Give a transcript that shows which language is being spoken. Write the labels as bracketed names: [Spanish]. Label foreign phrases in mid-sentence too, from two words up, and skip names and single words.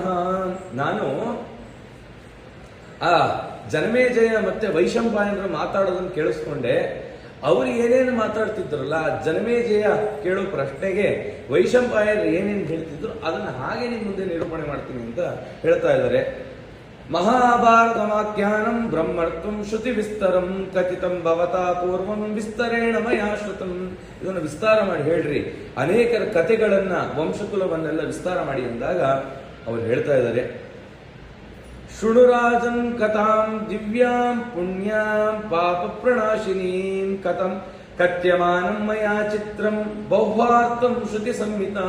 [Kannada] ನಾನು ಆ ಜನಮೇಜಯ ಮತ್ತೆ ವೈಶಂಪಾಯನರು ಮಾತಾಡೋದನ್ನು ಕೇಳಿಸ್ಕೊಂಡೆ. ಅವರು ಏನೇನು ಮಾತಾಡ್ತಿದ್ರಲ್ಲ, ಜನಮೇಜಯ ಕೇಳೋ ಪ್ರಶ್ನೆಗೆ ವೈಶಂಪಾಯನರು ಏನೇನು ಹೇಳ್ತಿದ್ರು ಅದನ್ನ ಹಾಗೆ ನಿಮ್ಮ ಮುಂದೆ ನಿರೂಪಣೆ ಮಾಡ್ತೀನಿ ಅಂತ ಹೇಳ್ತಾ ಇದ್ದಾರೆ. [Sanskrit] ಮಹಾಭಾರತ ವಾಕ್ಯಾನಂ ಬ್ರಹ್ಮರ್ಥಂ ಶ್ರುತಿ ವಿಸ್ತರಂ ಕಥಿತಂ ಭವತಾ ಪೂರ್ವಂ ವಿಸ್ತರೇಣ ಮಯಾ ಶ್ರುತಂ. [Kannada] ಇದನ್ನು ವಿಸ್ತಾರ ಮಾಡಿ ಹೇಳ್ರಿ, ಅನೇಕರ ಕಥೆಗಳನ್ನ ವಂಶಕುಲವನ್ನೆಲ್ಲ ವಿಸ್ತಾರ ಮಾಡಿ ಅಂದಾಗ ಅವ್ರು ಹೇಳ್ತಾ ಇದ್ದಾರೆ. [Sanskrit] ಶೃಣುರಾಜನ್ ಕಥಾಂ ದಿವ್ಯಾಂ ಪುಣ್ಯಾಂ ಪಾಪ ಪ್ರಣಾಶಿನೀಂ ಕಥಂ ಕಥ್ಯಮಾನಂ ಮಯಾ ಚಿತ್ರಂ ಬಹುವಾರ್ಥಂ ಶ್ರುತಿ ಸಂಹಿತಾಂ.